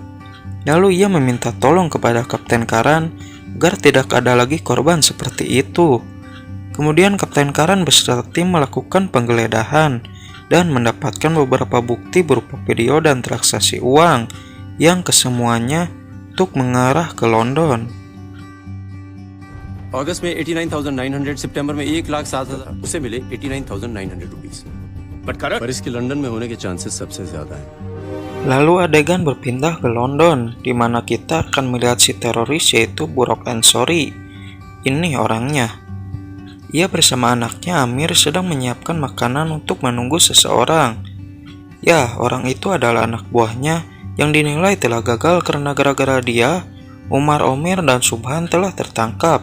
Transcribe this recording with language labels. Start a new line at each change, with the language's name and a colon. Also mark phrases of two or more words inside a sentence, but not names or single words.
Indonesian: Lalu ia meminta tolong kepada Kapten Karan agar tidak ada lagi korban seperti itu. Kemudian Kapten Karan beserta tim melakukan penggeledahan dan mendapatkan beberapa bukti berupa video dan transaksi uang yang kesemuanya untuk mengarah ke London.
Hindi: अगस्त में 89,900, सितंबर में 1,07,000 उसे मिले 89,900 रुपीस। पर इसके लंदन में होने के चांसेस सबसे ज्यादा हैं।
Indonesian: Lalu adegan berpindah ke London, di mana kita akan melihat si teroris yaitu Burok Ansori. Ini orangnya. Ia bersama anaknya Amir sedang menyiapkan makanan untuk menunggu seseorang. Ya, orang itu adalah anak buahnya yang dinilai telah gagal karena gara-gara dia, Umar Omir dan Subhan telah tertangkap.